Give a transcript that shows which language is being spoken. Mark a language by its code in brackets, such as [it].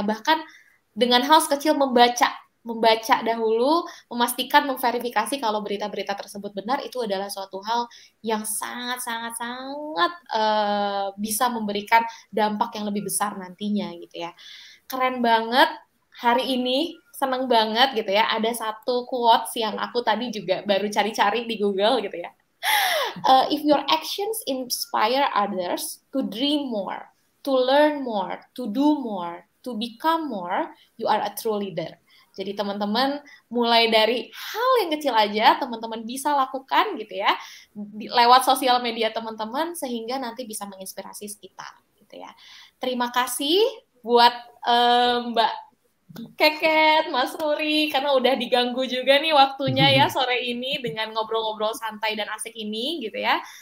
[id] Bahkan dengan hal sekecil membaca dahulu, memastikan, memverifikasi kalau berita-berita tersebut benar, itu adalah suatu hal yang sangat-sangat-sangat bisa memberikan dampak yang lebih besar nantinya gitu ya. Keren banget hari ini, seneng banget gitu ya. Ada satu quotes yang aku tadi juga baru cari-cari di Google gitu ya. [en] If your actions inspire others to dream more, to learn more, to do more, to become more, you are a true leader. [id] Jadi teman-teman mulai dari hal yang kecil aja teman-teman bisa lakukan gitu ya lewat sosial media teman-teman sehingga nanti bisa menginspirasi sekitar gitu ya. Terima kasih buat Mbak Keket, Mas Ruri karena udah diganggu juga nih waktunya ya sore ini dengan ngobrol-ngobrol santai dan asik ini gitu ya.